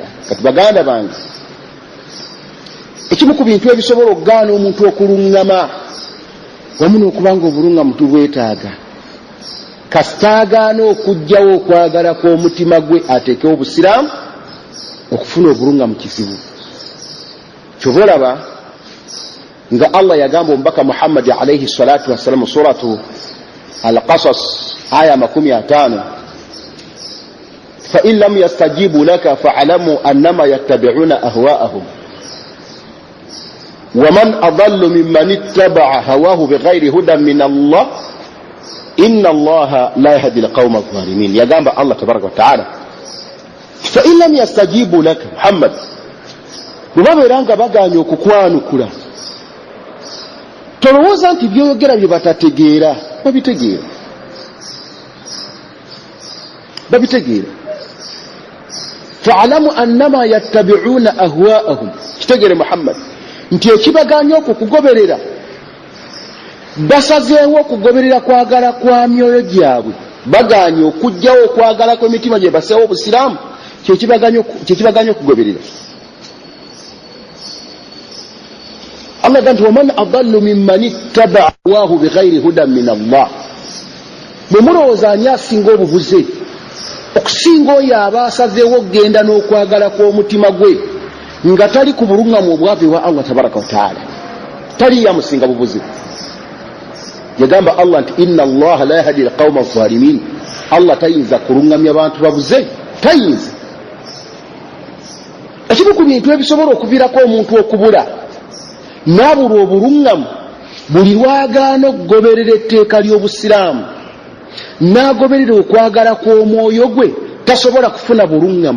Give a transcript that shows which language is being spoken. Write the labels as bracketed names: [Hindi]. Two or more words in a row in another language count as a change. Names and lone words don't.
[Ganda] kati baganda bange, ekimu ku bintu ebisobola okugaana omuntu okuluŋŋama wamu n'okuba nga obuluŋŋamu tubwetaaga, kasitaagaana okuggyawo okwagala kw'omutima gwe ateekewo obusiraamu, okufuna obuluŋŋamu kizibu. kyova olaba nga Allah yagamba omubaka Muhammad [Arabic] عليه الصلاة والسلام سورة القصص آية 50 فإن لم يستجيبوا لك فاعلم أنما يتبعون أهواءهم ومن أضل ممن اتبع هواه بغير هدى من الله إن الله لا يهدي القوم الظالمين. [Ganda] yagamba Allah [Arabic] تبارك وتعالى فإن لم يستجيبوا لك [Ganda] Muhammad, bwebabeera nga baganye okukwanukula, tolowooza nti byoyogera bye batategeera. babitegeera. [Arabic] فاعلم أنما يتبعون أهواءهم, [Ganda] kitegere Muhammad nti ekibaganya okukugoberera, basazeewo okugoberera kwagala kwa myoyo gyabwe, baganye okuggyawo okwagala kw'emitima gye baseewo obusiraamu, kyekibaganya okugoberera. [Arabic] Allah ganti ومن أضل ممن اتبع هواه بغير هدى من الله. [Ganda] bwe mulowooza ani asinga obubuze okusinga oyo aba asazeewo okgenda n'okwagala kw'omutima gwe nga tali ku buluŋŋamu obwavu ewa Allah [Arabic] تبارك وتعالى? [Ganda] tali yamusinga bubuze. yagamba Allah nti [Arabic] إن الله لا يهدي القوم الظالمين, [Ganda] Allah tayinza kuluŋŋamya abantu babuze, tayinza. ekimu ku bintu ebisobola okuviirako omuntu okubula n'abulwa obuluŋŋamu buli lwagaana okugoberera etteeka ly'obusiraamu, n'agoberera okwagala kw'omwoyo gwe, tasobola kufuna buluŋŋamu.